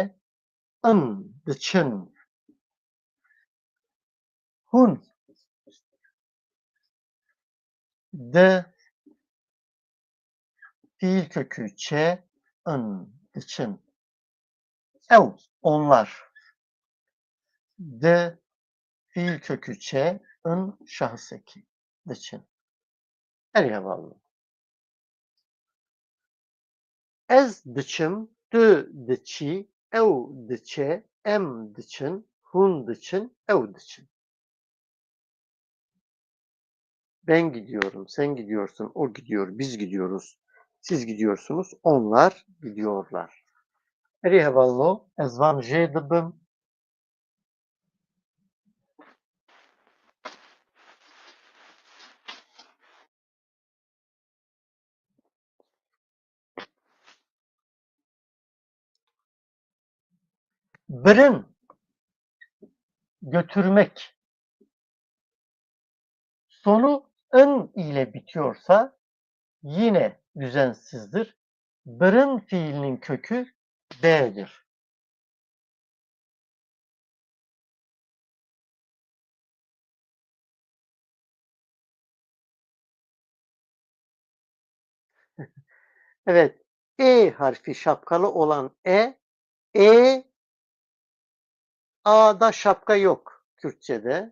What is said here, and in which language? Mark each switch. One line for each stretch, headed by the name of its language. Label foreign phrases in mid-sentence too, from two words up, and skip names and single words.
Turkish: Dıçın. Hun d fiil kökü ç. Dıçın. Ev onlar. D fiil kökü ç. Şahıs eki. Dıçın. Nereye bağlı?
Kurdish: Ez dıçım, tu dıçı, ev dıçe, em dıçın, hun dıçın, ev dıçın.
Turkish: Ben gidiyorum, sen gidiyorsun, o gidiyor, biz gidiyoruz, siz gidiyorsunuz, onlar gidiyorlar. Nereye bağlı?
Kurdish: Ez van jê dibim. Birin,
Turkish: götürmek. Sonu ın ile bitiyorsa yine düzensizdir. Birin fiilinin kökü B'dir. Evet, harfi şapkalı olan E, A'da şapka yok Kürtçe'de.